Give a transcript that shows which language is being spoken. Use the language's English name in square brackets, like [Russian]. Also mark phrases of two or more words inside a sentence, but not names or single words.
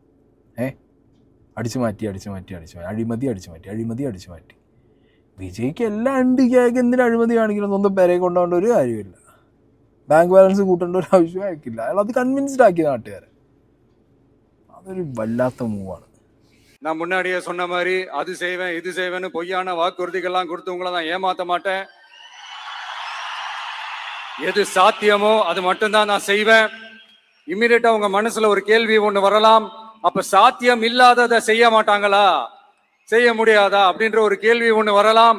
[Malayalam] അടിച്ചു മാറ്റി, അഴിമതി അടിച്ചു മാറ്റി. വിജയ്ക്ക് എല്ലാം ഉണ്ട്, ഇയാൾക്ക് എന്തിനും അഴിമതി കാണിക്കണം, സ്വന്തം പേരെ കൊണ്ടുപോകേണ്ട ഒരു കാര്യമില്ല, [English] bank balance [Malayalam] കൂട്ടേണ്ട ഒരു ആവശ്യം അയക്കില്ല. അയാൾ അത് കൺവിൻസ്ഡ് ആക്കിയ നാട്ടുകാരെ. അതൊരു വല്ലാത്ത മൂവാണ്. [Tamil] நான் முன்னாடியே சொன்ன மாதிரி அது செய்வேன் இது செய்வேன்னு பொய்யான வாக்குறுதிகள்லாம் கொடுத்து உங்களை நான் ஏமாத்த மாட்டேன். எது சாத்தியமோ அது மட்டும்தான் நான் செய்வேன். இம்மிடியட்டா உங்க மனசுல ஒரு கேள்வி ஒண்ணு வரலாம், அப்ப சாத்தியம் இல்லாததை செய்ய மாட்டாங்களா, செய்ய முடியாதா அப்படின்ற ஒரு கேள்வி ஒண்ணு வரலாம்.